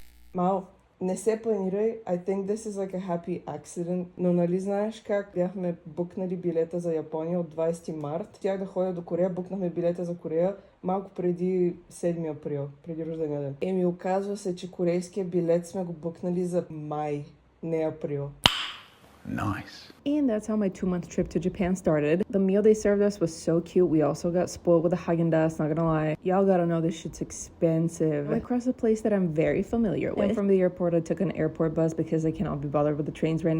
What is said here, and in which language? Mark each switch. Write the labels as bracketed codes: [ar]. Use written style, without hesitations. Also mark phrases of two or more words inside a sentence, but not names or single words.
[bg] Мал, не се планирай. [en] I think this is like a happy accident. [bg] Но нали знаеш как бяхме букнали билета за Япония от 20 март? Тях да ходя до Корея, букнахме билета за Корея малко преди 7 април, преди рождения ден. Еми, оказва се, че корейския билет сме го букнали за май, не април. [en] Nice. And that's how my 2-month trip to Japan started. The meal they served us was so cute. We also got spoiled with a Haagen-Dazs, not gonna lie. Y'all gotta know this shit's expensive. I crossed a place that I'm very familiar with. And from the airport, I took an airport bus because I cannot be bothered with the trains right now.